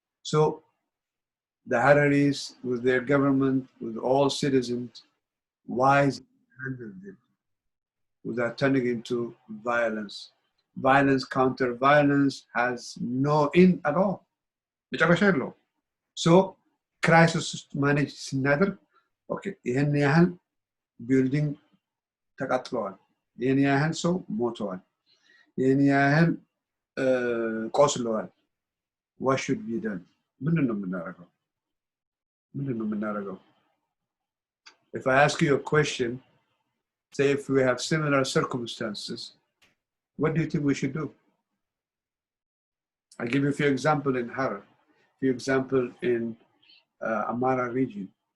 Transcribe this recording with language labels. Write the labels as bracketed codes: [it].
[en] So the Hararis, with their government, with all citizens, wisely handled it without turning into violence. violence, counter violence has no end at all. So crisis manage scenario. [am] Okay, ይህን ያህል ቢልዲንግ ተቃጥለዋል፣ ይህን ያህል ሰው ሞተዋል፣ ይህን ያህል ቆስለዋል። [en] What should be done? [am] ምንድን ነው የምናደርገው? [en] If I ask you a question, say if we have similar circumstances, what do you think we should do? I'll give you a few examples in Harar, few examples in Amara region.